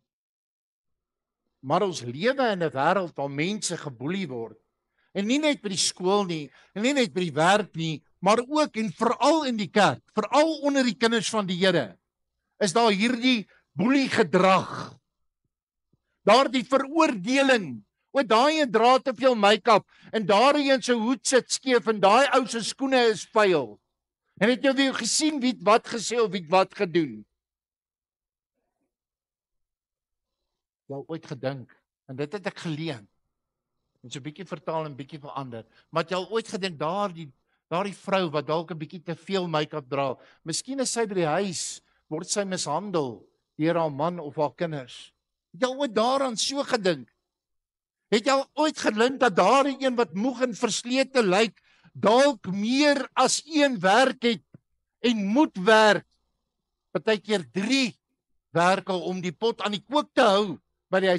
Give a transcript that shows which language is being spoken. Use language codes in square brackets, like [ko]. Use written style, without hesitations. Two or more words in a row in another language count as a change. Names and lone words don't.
[af] Maar ons lewe in 'n wêreld waar mense geboelie word. En nie net by die skool nie, en nie net by die werk nie, maar ook en veral in die kerk, veral onder die kinders van die Here, is daar hierdie boelie gedrag. Daardie veroordeling. O, daai een dra te veel make-up en daai een se hoed sit skeef en daai ou se skoene is vuil. En het jy weer gesien wie wat gesê of wie wat gedoen? Jy ooit gedink, en dit het ek geleen, en so 'n bietjie vertaal en bietjie verander, maar het jy al ooit gedink daardie vrou wat dalk 'n bietjie te veel make-up dra, miskien is sy by die huis, word sy mishandel deur haar man of haar kinders. Het jy al ooit daaraan so gedink? Het jy al ooit gedink dat daardie een wat moeg en verslete lyk, dalk meer as een werk het en moet werk, partykeer 3 werke om die pot aan die kook te hou by die huis?